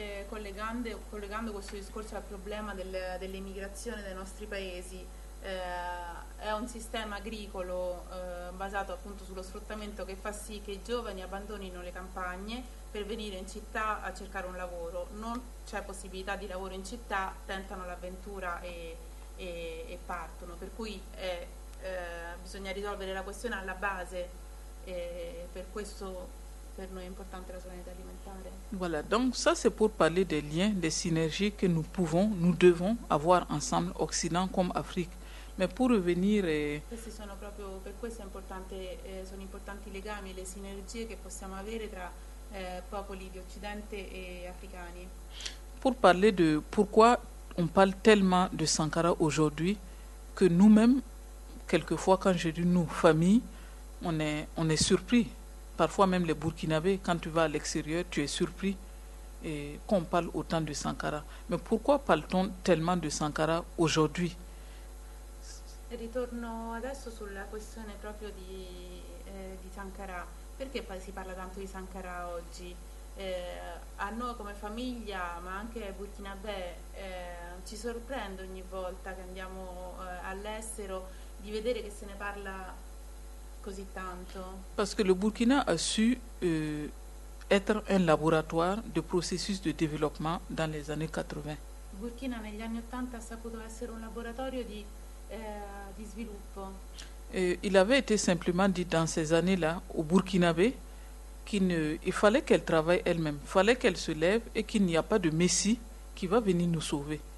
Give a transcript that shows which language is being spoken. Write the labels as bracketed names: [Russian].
[Italian] Collegando questo discorso al problema dell'immigrazione dei nostri paesi, è un sistema agricolo basato appunto sullo sfruttamento che fa sì che i giovani abbandonino le campagne per venire in città a cercare un lavoro. Non c'è possibilità di lavoro in città, tentano l'avventura e partono. Per cui bisogna risolvere la questione alla base, per questo per noi è importante la sovranità alimentare. [French] Voilà, donc ça c'est pour parler des liens, des synergies que nous pouvons, nous devons avoir ensemble, Occident comme Afrique. Mais pour revenir... [Italian] Questi sono proprio, per questo è importante, sono importanti i legami, le sinergie che possiamo avere tra popoli di Occidente e africani. [French] Pour parler de pourquoi on parle tellement de Sankara aujourd'hui que nous-mêmes, quelquefois, quand je dis nous, famille, on est surpris. Parfois, même les Burkinabés, quand tu vas à l'extérieur, tu es surpris qu'on parle autant de Sankara. Mais pourquoi parle-t-on tellement de Sankara aujourd'hui? [Italian] Ritorno adesso sulla questione proprio di Sankara. Perché poi si parla tanto di Sankara oggi? A noi come famiglia, ma anche ai Burkinabè, ci sorprende ogni volta che andiamo all'estero di vedere che se ne parla così tanto. [French] Parce que le Burkina a su être un laboratoire de processus de développement dans les années 80. [Italian] Il Burkina negli anni 80 ha saputo essere un laboratorio di sviluppo. [French] Il avait été simplement dit dans ces années-là au Burkinabé qu'il fallait qu'elle travaille elle-même, fallait qu'elle se lève et qu'il n'y a pas de Messie qui va venir nous sauver.